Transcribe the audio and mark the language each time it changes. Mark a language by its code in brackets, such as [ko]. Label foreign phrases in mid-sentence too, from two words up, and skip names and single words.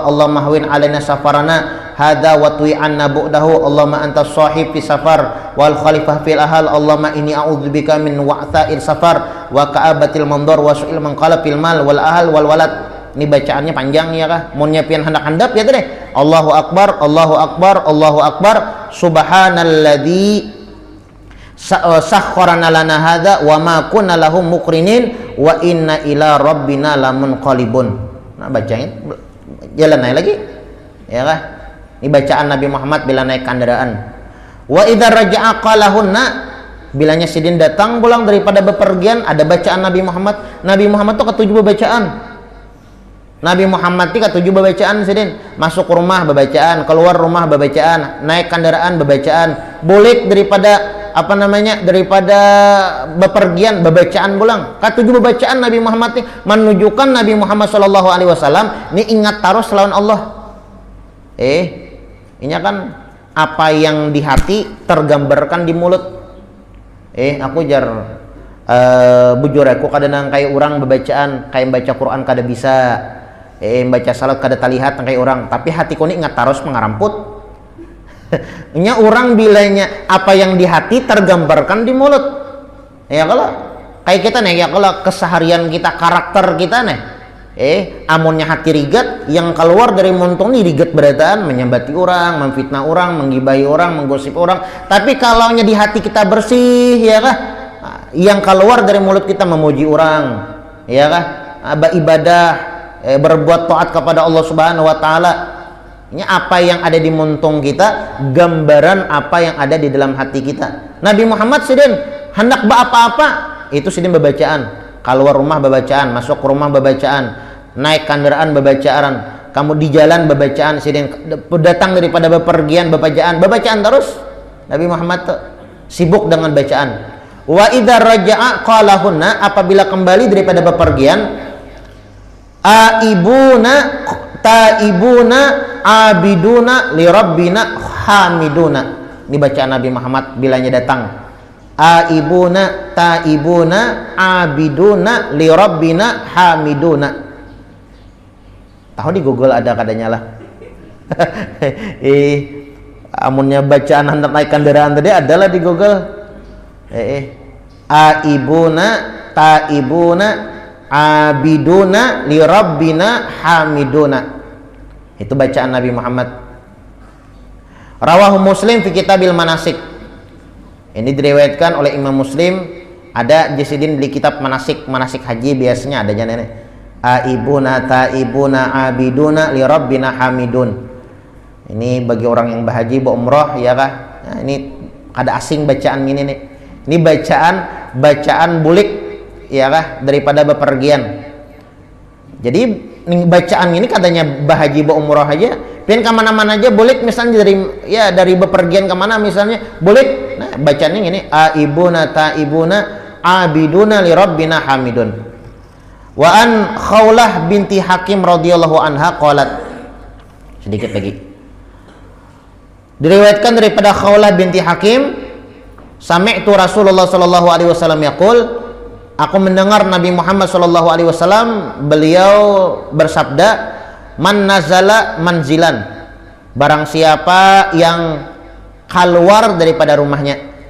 [ar] اللهم هون علينا سفرنا هذا واطو عنا بعده. اللهم أنت الصاحب في السفر والخليفة في الأهل. اللهم إني أعوذ بك من وعثاء السفر وكآبة المنظر وسوء المنقلب في المال والأهل والولد. [bjn] Ini bacaannya panjang ya kah, mun nyiapin handap-handap ya deh. [ar] الله أكبر الله أكبر الله أكبر سبحان الذي سخر لنا هذا وما كنا له مقرنين وإنا إلى ربنا لمنقلبون. [bjn] Nah bacanya jalan naik lagi ya kah. Ini bacaan Nabi Muhammad bila naik kendaraan. [ar] وإذا رجع قالهن, [bjn] bilanya sidin datang pulang daripada bepergian ada bacaan Nabi Muhammad. Nabi Muhammad tuh ketujuh bacaan. Nabi Muhammad itu ketujuh bacaan sidin. Masuk rumah bacaan, keluar rumah bacaan, naik kendaraan bacaan, balik daripada daripada bepergian bacaan pulang. Ketujuh bacaan Nabi Muhammad ini menunjukkan Nabi Muhammad [ar] صلى الله عليه وسلم [bjn] ini ingat terus lawan Allah. Ini kan apa yang di hati tergambarkan di mulut. Aku jar bujur aku kadang kayak orang bacaan kayak baca Quran kada bisa. Baca salat kada terlihat kayak orang, tapi hatiku ini ingat terus mengaramput. Nya orang bilanya apa yang di hati tergambarkan di mulut. Ya kalau kayak kita nih ya kalau keseharian kita karakter kita nih amunnya hati rigat yang keluar dari muntung nih rigat berataan menyambati orang, memfitnah orang, menggibahi orang, menggosip orang. Tapi kalau nya di hati kita bersih ya kah, yang keluar dari mulut kita memuji orang ya kah, ibadah, berbuat taat kepada [ar] الله سبحانه وتعالى. [bjn] Ini apa yang ada di muntung kita, gambaran apa yang ada di dalam hati kita. Nabi Muhammad sidin hendak apa-apa itu sidin bebacaan. Keluar rumah bebacaan, masuk rumah bebacaan, naik kendaraan bebacaan, kamu di jalan bebacaan sidin, datang daripada bepergian bebacaan terus. Nabi Muhammad sibuk dengan bacaan. [ar] وإذا رجع قالهن, [bjn] apabila kembali daripada bepergian, [ar] تائبون عابدون لربنا حامدون. [bjn] Ini bacaan Nabi Muhammad bilanya datang [ar] آيبون تائبون عابدون لربنا حامدون. [bjn] Tahu di Google ada kadanya lah. Amunnya bacaan hendak naik kendaraan tadi adalah di Google. [ar] آيبون تائبون عابدون لربنا حامدون. [bjn] Itu bacaan Nabi Muhammad. [ar] رواه مسلم في كتاب المناسك. [bjn] Ini diriwayatkan oleh Imam Muslim. Ada Jasidin di kitab manasik haji biasanya adanya nenek. [ar] آيبون تائبون عابدون لربنا حامدون. [bjn] Ini bagi orang yang berhaji umrah ya kah? Nah, ini kada asing bacaan ini nih. Ini bacaan bulik ya kah daripada bepergian. Jadi bacaan ini katanya berhaji umrah aja, pian ke mana-mana aja bulik, misalnya dari bepergian ke mana misalnya bulik. Nah, bacaannya ini [ar] آيبون تائبون عابدون لربنا حامدون. وعن خولة بنت حكيم رضي الله عنها قالت. [bjn] Sedikit lagi. Diriwayatkan daripada Khawlah binti Hakim, [ar] سمعت رسول الله صلى الله عليه وسلم يقول, [bjn] aku mendengar Nabi Muhammad [ar] صلى الله عليه وسلم [bjn] beliau bersabda, [ar] من نزل منزلا, [bjn] barang siapa yang keluar daripada rumahnya.